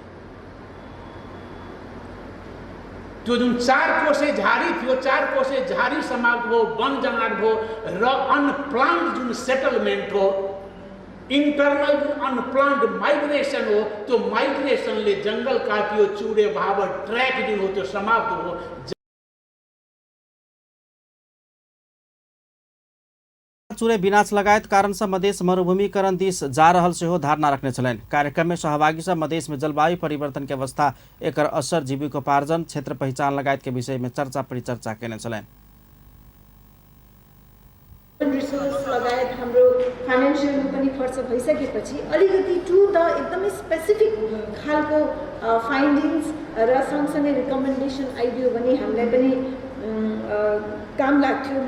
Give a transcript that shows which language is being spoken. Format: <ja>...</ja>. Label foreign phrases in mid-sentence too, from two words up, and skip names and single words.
<ne>त्यो जुन 4 कोसे झारी थियो 4 कोसे झारी समाप्त भयो, वन जंगल भयो र अनप्लान्ड जुन सेटलमेन्ट हो, इंटरनल जुन</ne> <en>unplanned migration</en> <ne>हो, त्यो माइग्रेसनले जंगल काटियो, चुरे भावर ट्रैक जुन हो त्यो समाप्त हो।</ne> <mai>चुरे विनाश लगायत कारण से मधेश मरुभूमिकरण दिस जा रहल सेहो धारणा रखने छलैन। कार्यक्रम में सहभागी सब मधेश में जलवायु परिवर्तन के अवस्था, एकर असर, जीविकोपार्जन, क्षेत्र पहचान लगायत के विषय में चर्चा परिचर्चा केने छलैन।</mai> <ne>रिसोर्स लगायत हाम्रो फाइनेन्शियल पनि खर्च भइसकेपछि अलिकति</ne> <en>to the</en> <ne>एकदमै स्पेसिफिक खालको फाइन्डिङ्स र सँगसँगै रिकमेन्डेसन आइदियो भने हामीलाई पनि काम लाग्थ्यो।</ne>